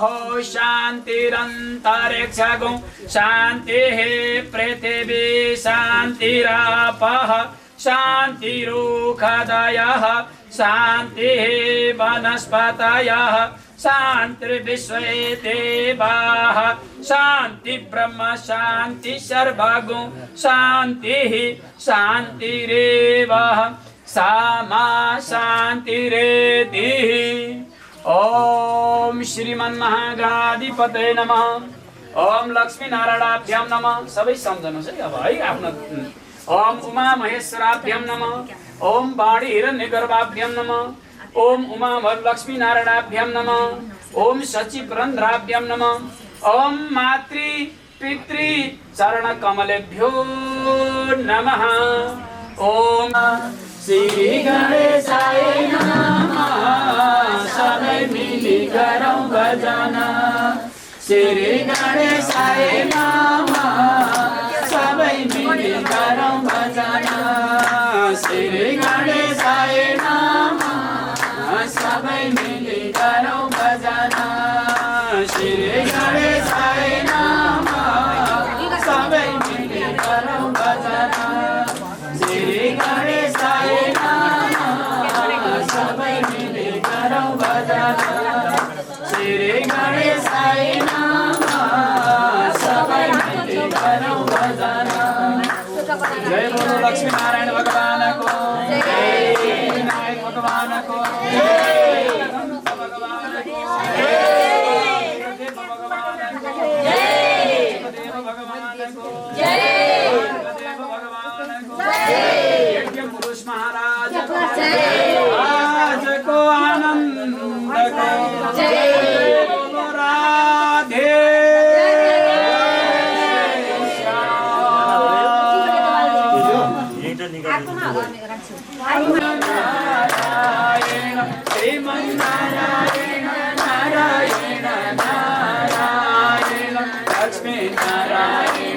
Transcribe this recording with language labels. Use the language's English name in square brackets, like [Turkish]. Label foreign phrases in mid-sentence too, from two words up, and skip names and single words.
[Sanskrit] शान्तिरन्तरिक्षगो शान्तिः पृथिवी शान्तिरापः शान्तिरुखदयः शान्तिः वनस्पतयः शान्तिर्विश्वे देवाः शान्ति ब्रह्म शान्ति सर्वगो शान्तिः शान्तिरेव सामा शान्तिरेतिः। ओम श्रीमन्महागणाधिपतये नमः। ओम लक्ष्मीनारायणाभ्यां नमः। [Nepali] सबै सम्झनुहोस् है अब है आफ्नो। [Sanskrit] ओम उमा महेश्वराभ्यां नमः। ओम वाणी हिरण्यगर्भाभ्यां नमः। ओम उमा लक्ष्मीनारायणाभ्यां नमः। ओम सचिवरन्ध्राभ्यां नमः। ओम मातृ पितृ चरणकमलेभ्यो नमः। ओम श्री गणेशाय नमः। [Nepali] सबै मिली गरौँ भजन। [Sanskrit] श्री गणेशाय नमः। [Nepali] सबै मिली गरौँ भजन। [Sanskrit] श्री गणेशाय नमः। [Nepali] सबै मिली गरौँ भजन। [Sanskrit] श्री गणेशाय नमः। [Nepali] सबै मिली गरौँ भजन। [Sanskrit] श्री गणेशाय नमः। [Nepali] सबै मिली गरौँ भजन। [Sanskrit] श्री गणेशाय नमः। [Nepali] सबै मिली गरौँ भजन। [Hindi] जय बोलो लक्ष्मी नारायण भगवान को जय। विनायक भगवान को जय। भगवान को जय। भगवान को जय। देव भगवान को जय। देव भगवान को जय। यज्ञ पुरुष महाराज को जय। आज को आनंद को जय। बोलो राधे नारायण श्रीमन्नारायण नारायण नारायण लक्ष्मी नारायण